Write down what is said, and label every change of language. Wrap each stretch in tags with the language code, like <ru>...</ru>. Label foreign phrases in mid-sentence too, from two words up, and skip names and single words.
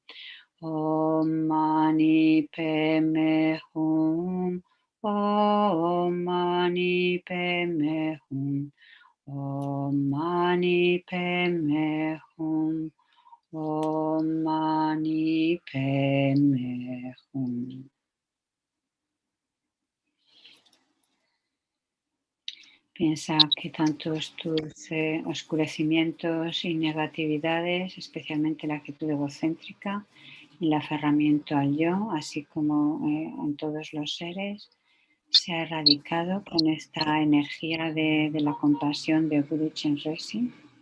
<sa>ॐ मणि पद्मे हूँ. ॐ मणि पद्मे हूँ. ॐ मणि पद्मे हूँ. ॐ मणि पद्मे हूँ.</sa> <es>Piensa que tantos tus oscurecimientos y negatividades, especialmente la actitud egocéntrica, el aferramiento al yo, así como en todos los seres, se ha erradicado con esta energía de la compasión de Guru Chenrezig.</es>